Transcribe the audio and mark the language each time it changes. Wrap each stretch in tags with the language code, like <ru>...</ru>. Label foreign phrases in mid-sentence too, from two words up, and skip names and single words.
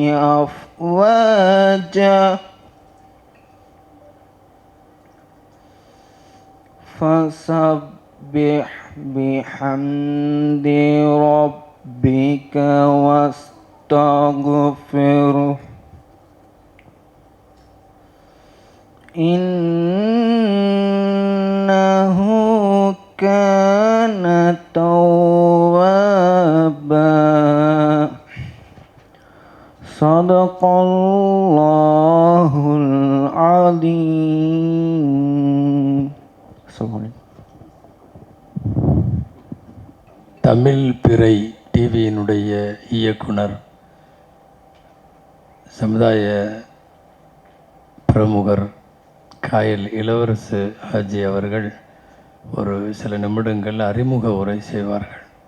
<ar>أفواجا فسبح بحمد ربك واستغفره إنه كان توابا. صدق الله العظيم.</ar> <ta>தமிழ் பிறை டிவியினுடைய இயக்குனர், சமுதாய பிரமுகர் காயல் இளவரசு ஹாஜி அவர்கள் ஒரு சில நிமிடங்கள் அறிமுக உரை செய்வார்கள்.</ta>